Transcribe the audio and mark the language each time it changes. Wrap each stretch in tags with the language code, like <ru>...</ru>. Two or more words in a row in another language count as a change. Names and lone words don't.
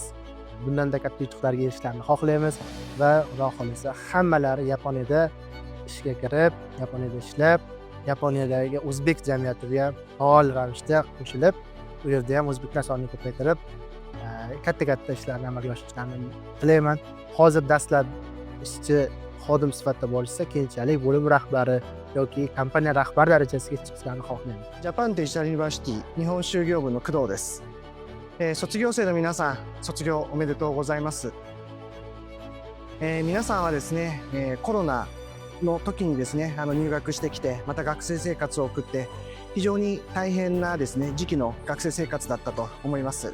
<uz>Bundan da katta yutuqlarga erishishlarni xohlaymiz va Xudo xolisa hammalari Yaponiyada ishga kirib, Yaponiyada ishlab, Yaponiyadagi o'zbek jamiyatiga faol ravishda qo'shilib, u yerda ham o'zbeklar sonini ko'paytirib, katta ishlarni amalga oshirishlarini tilayman. Hozir dastlab ishchi xodim sifatida bo'lishsa, keyinchalik bo'lim rahbari yoki kompaniya rahbari darajasiga chiqishlarini xohlayman.</uz> <ja>ジャパンデジタルユニバーシティ日本修行部の工藤です。卒業生の皆さん、卒業おめでとうございます。皆さんはですね、コロナの時にですね、入学してきて、また学生生活を送って、非常に大変なですね、時期の学生生活だったと思います。</ja>